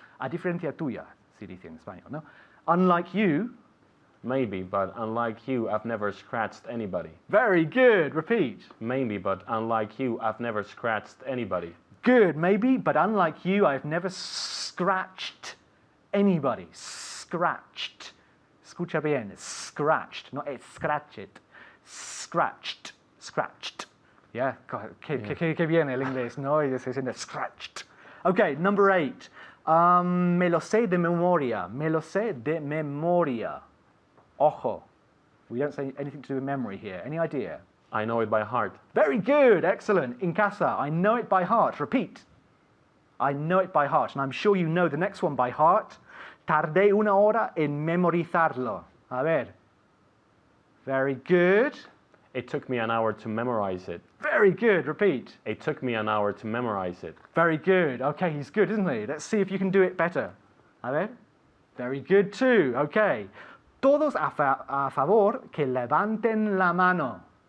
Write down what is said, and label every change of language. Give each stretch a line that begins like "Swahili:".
Spanish: A diferencia tuya, se dice en español, ¿no?
English: Unlike you. Maybe, but unlike you, I've never scratched anybody. Very good. Repeat. Maybe, but unlike you, I've never scratched anybody. Good, maybe, but unlike you, I've never scratched anybody. Scratched. Escucha bien. Scratched, not scratch it. Scratched. Scratched. Yeah, God,
Spanish: que bien el inglés, no? Y se dice scratched.
English: Okay, number 8.
Spanish: Me lo sé de memoria. Me lo sé de memoria. Ojo.
English: We don't say anything to do with memory here. Any idea? I know it by heart. Very good, excellent. In casa, I know it by heart. Repeat. I know it by heart. And I'm sure you know the next one by heart.
Spanish: Tardé una hora en memorizarlo. A ver.
English: Very good. It took me an hour to memorize it. Very good. Repeat. It took me an hour to memorize it. Very good. Okay, he's good, isn't he? Let's see if you can do it better. A ver. Very good too. Okay.
Spanish: Todos a favor que levanten la mano.